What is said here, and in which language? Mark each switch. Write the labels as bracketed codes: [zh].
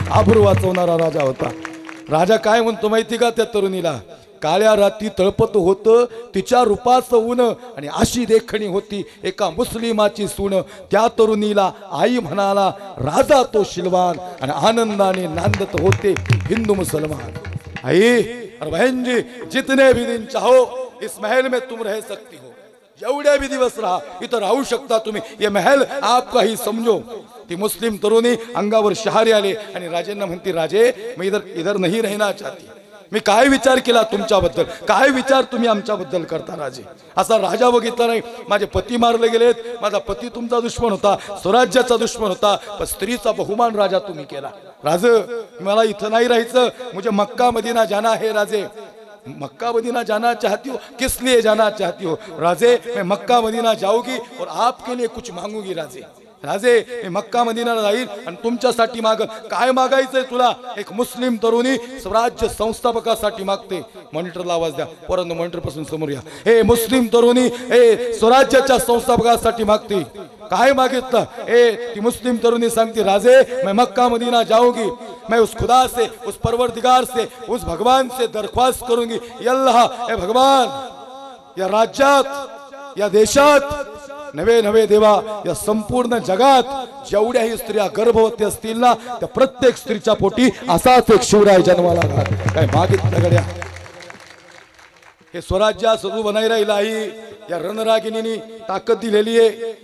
[mr] आबरू वाचवणारा राजा होता. राजा काय म्हणतो माहिती का त्या तरुणीला? काळ्या रात्री तळपत होतं तिच्या रूपाचं ऊन, आणि अशी देखणी होती एका मुस्लिमाची सून. त्या तरुणीला आई म्हणाला राजा तो शिलवान. आणि आनंदाने नांदत होते हिंदू मुसलमान. [hi] आई और बहन जी, जितने भी दिन चाहो इस महल में तुम रह सकती हो. [mr] एवढे भी दिवस राहा, इथं राहू शकता तुम्ही. [hi] ये महल आपका ही [mr] समजो. ती मुस्लिम तरुणी अंगावर शहारे आले आणि राजेंना म्हणती, राजे मी [hi] इधर नहीं रहना चाहती. [mr] मी काय विचार केला तुमच्याबद्दल, काय विचार तुम्ही आमच्याबद्दल करता राजे? असा राजा बघितला नाही. माझे पती मारले गेलेत, माझा पती तुमचा दुश्मन होता, स्वराज्याचा दुश्मन होता, पण स्त्रीचा बहुमान राजा तुम्ही केला. राज मला इथं नाही राहायचं, [hi] मुझे मक्का मदीना जाना है [mr] राजे. [hi] मक्का मदीना जाना चाहती हो? किस लिए जाना चाहती हो? राजे मैं मक्का मदीना जाऊंगी और आपके लिए कुछ मांगूंगी. [mr] राजे राजे मी मक्का मदीनाला जाईल आणि तुमच्यासाठी मागल. काय मागायचंय तुला? एक मुस्लिम तरुणी स्वराज्य संस्थापकासाठी मागते. मॉनिटरला आवाज द्या, परंतु मॉनिटर पासून समोर या. हे मुस्लिम तरुणी हे स्वराज्याच्या संस्थापकासाठी मागते. काय मागितलं? ती मुस्लिम तरुणी सांगते, [hi] राजे मैं मक्का मदीना जाऊंगी, मैं उस खुदा से, उस परवरदिगार से, उस भगवान से दरख्वास्त करूंगी, या अल्लाह, ए भगवान, [mr] या राज्यात, या देशात नवे नवे देवा, या संपूर्ण जगात जेवढ्याही स्त्रिया गर्भवती असतील ना, त्या प्रत्येक स्त्रीच्या पोटी असाच एक शिवराय जन्माला घाल. काय मागितलं गड्या? हे स्वराज्य सजू बनाई राहिलाही या रणरागिणींनी ताकद दिलेली आहे.